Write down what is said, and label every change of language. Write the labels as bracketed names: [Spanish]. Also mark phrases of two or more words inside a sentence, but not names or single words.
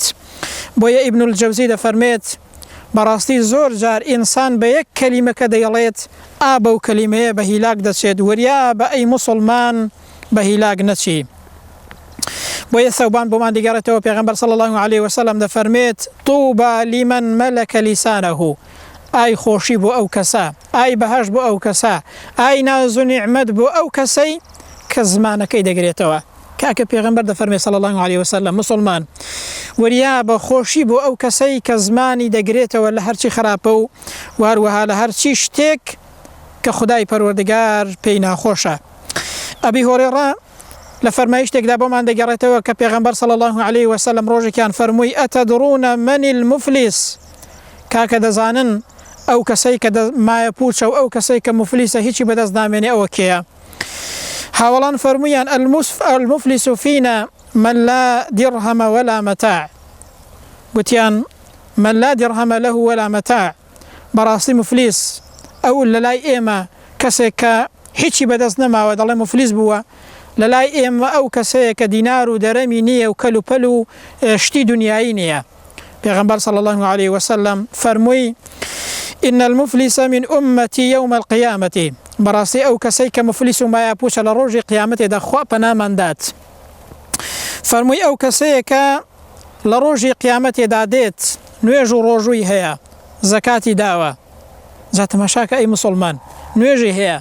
[Central Kurdish] بۆیە ئیبن الجەوزی دەفەرمێت بەڕاستی زۆر جار ئینسان بە یەک کەلیمەکە دەیڵێت بەو کەلیمەیە بە هیلاک دەچێت، وەریا بە ئەی موسڵمان بە هیلاک نەچی. بۆیە ثەوبان بۆمان دیگەڕێتەوە پێغەمبەر [Arabic] صلی الله علیه وسلم [Central Kurdish] دەفەرمێت [Arabic] طوبى لمن ملك لسانه، [Central Kurdish] ئای خۆشی بۆ ئەو کەسە، ئای بەهەش بۆ ئەو کەسە، ئای ناز و نیعمەت بۆ ئەو کەسەی کە زمانەکەی دەگرێتەوە. کاکە پێغەمبەر دەفەرمێ [Arabic] صلی الله علیه وسلم [Central Kurdish] مسلمان وەریا بە خۆشی بۆ ئەو کەسەی کە زمانی دەگرێتەوە لە هەرچی خراپە و واروەها لە هەرچی شتێک کە خدای پەروەردگار پێی ناخۆشە. ئەبی هورێرە لە فەرمایشتێکدا بۆمان دەگەڕێتەوە کە پێغەمبەر [Arabic] صلی الله علیه وسلم [Central Kurdish] ڕۆژێکیان فەرمووی [Arabic] ئەتەدڕون من المفلیس، [Central Kurdish] کاکە دەزانن ئەو کەسەی کە مایە پوچە و ئەو کەسەی کە مفلیسە هیچی بەدەست نامێنێ ئەوە کێیە؟ هاوڵان فەرموویان [Arabic] المفلیس فینا من لا درهم ولا متاع، گوتیان من لا درهم له ولا متاع، [Central Kurdish] بەڕاستی مفلیس ئەو لە لای ئێمە کەسێک کە هیچی بەدەست نەماوە دەڵێ مفلیس بووە، لە لای ئێمە ئەو کەسەیە کە دینار و دەرەمی نییە و کەل و پەل و شتی دنیایی نییە. [Arabic] پێغەمبەر صلی الله علیه وسلم فەرمووی إن المفلس من أمتي يوم القيامة، [Central Kurdish] بەڕاستی ئەو کەسەی کە مفلیس و مایە پوچە لە ڕۆژی قیامەتێدا خوا پەناماندات. فەرمووی ئەو کەسەیە کە لە ڕۆژی قیامەتێدا دێت نوێژ و ڕۆژووی هەیە، زەکاتی داوە، جا تەماشاکە ئەی موسڵمان نوێژی هەیە،